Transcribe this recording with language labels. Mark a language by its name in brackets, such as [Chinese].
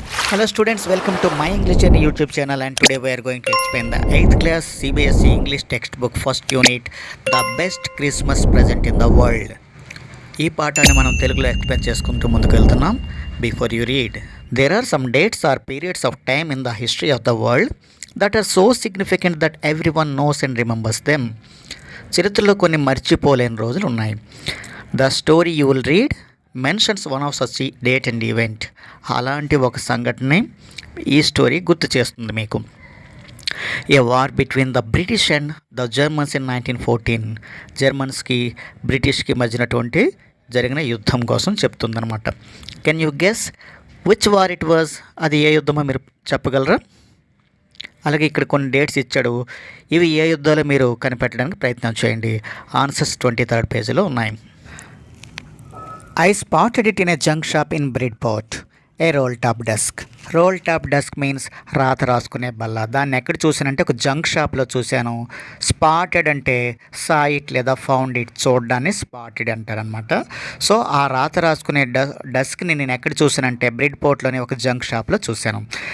[English] Hello students, welcome to my English Journey YouTube channel, and today we are going to explain the 8th class CBSE English textbook first unit, the best Christmas present in the world. [Telugu] ఈ పాఠాన్ని మనం తెలుగులో explain చేసుకుంటూ ముందుకు వెళ్తున్నాం. [English] Before you read, there are some dates or periods of time in the history of the world that are so significant that every one knows and remembers them. [Telugu] చరిత్రలో కొన్ని మర్చిపోలేని రోజులు ఉన్నాయి. [English] The story you will read mentions one of such date and event. [Telugu] అలాంటి ఒక సంఘటన ఈ story గుర్తు చేస్తుంది మీకు. [English] A war between the British and the Germans in 1914. [Telugu] జర్మన్స్కి బ్రిటిష్కి మధ్యనటువంటి జరిగిన యుద్ధం కోసం చెప్తుందనమాట. [English] Can you guess which war it was? [Telugu] అది ఏ యుద్ధమో మీరు చెప్పగలరా? అలాగే ఇక్కడ కొన్ని డేట్స్ ఇచ్చాడు. ఇవి ఏ యుద్ధాలు మీరు కనిపెట్టడానికి ప్రయత్నం చేయండి. ఆన్సర్స్ 23rd పేజీలో ఉన్నాయి. [English] I spotted it in a junk shop in Bridport. A roll top desk. Roll top desk means [Telugu] రాత రాసుకునే బల్ల. దాన్ని ఎక్కడ చూసానంటే ఒక జంక్ షాప్లో చూశాను. స్పాటెడ్ అంటే [English] saw it [Telugu] లేదా [English] found it, [Telugu] చూడడాన్ని స్పాటెడ్ అంటారనమాట. సో ఆ రాత రాసుకునే డెస్క్ని నేను ఎక్కడ చూసానంటే బ్రిడ్పోర్ట్లోని ఒక జంక్ షాప్లో చూశాను.